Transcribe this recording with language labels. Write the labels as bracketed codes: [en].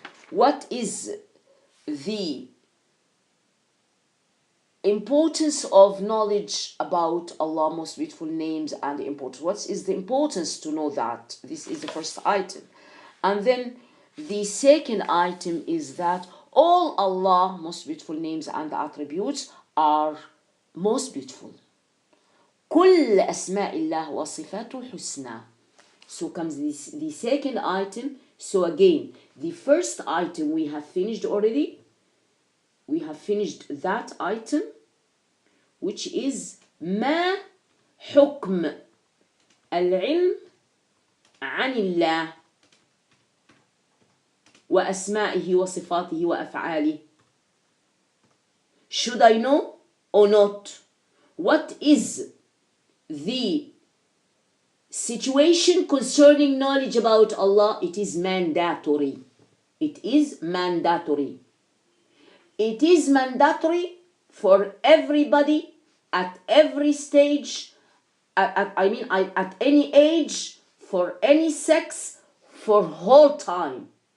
[en] What is the importance of knowledge about Allah's most beautiful names and the importance? What is the importance to know that? This is the first item. And then the second item is that all Allah's most beautiful names and attributes are most beautiful. [ar] كل أسماء الله وصفاته الحسنى. [en] So comes the second item. So again, the first item we have finished already. We have finished that item, which is [ar] ما حكم العلم عن الله وأسمائه وصفاته وأفعاله. [en] Should I know or not? What is the situation concerning knowledge about Allah? It is mandatory. It is mandatory. It is mandatory for everybody at every stage, at any age, for any sex, for whole time.